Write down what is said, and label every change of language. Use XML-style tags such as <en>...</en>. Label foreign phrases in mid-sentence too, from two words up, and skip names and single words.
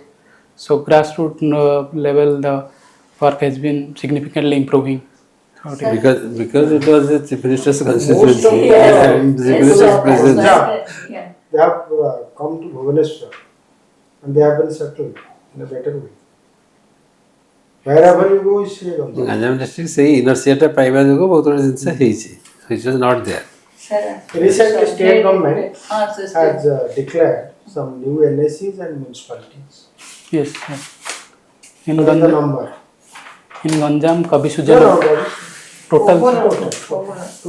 <en>So grassroots level, the work has been significantly improving. Sir, Because it was a chief minister's Most constituency of and the- chief yes, minister's sir, presence. that's yeah. They have come to Bhubaneswar and they have been settled in a better way. Wherever you go, you see them.</en> <or>ଗଞ୍ଜାମ ଡିଷ୍ଟ୍ରିକ୍ଟ ସେଇ ଇନର୍ସିଆଟା ପାଇବା ଯୋଗୁଁ ବହୁତ ଗୁଡ଼ିଏ ଜିନିଷ ହେଇଛି</or> <en>which was not there. Sir, Recently, sir, state government sir, has declared some new NSCs and municipalities. Yes, sir. In What is the Ganjam, number? Kabi No, Sujana, no, what is- total Total.</en>